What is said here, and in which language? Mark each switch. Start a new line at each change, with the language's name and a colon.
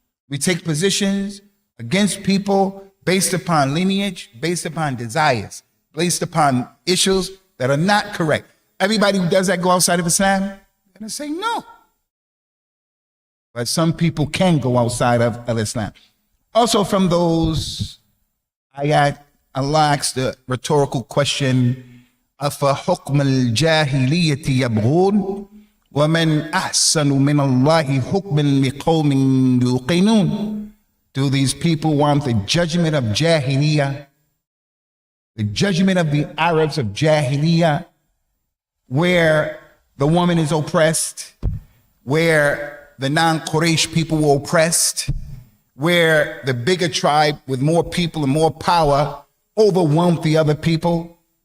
English: We take positions against people based upon lineage, based upon desires, based upon issues that are not correct. Everybody who does that go outside of Islam? They're going to say no. But some people can go outside of Islam. Also from those ayat, Allah asked the rhetorical question,
Arabic: أَفَحُكْمَ الْجَاهِلِيَّةِ يَبْغُونَ وَمَنْ أَحْسَنُ مِنَ اللَّهِ حُكْمًا لِقَوْمٍ يُوقِنُونَ.
English: Do these people want the judgment of Jahiliyyah? The judgment of the Arabs of Jahiliyyah, where the woman is oppressed, where the non-Quraysh people were oppressed, where the bigger tribe with more people and more power overwhelmed the other people.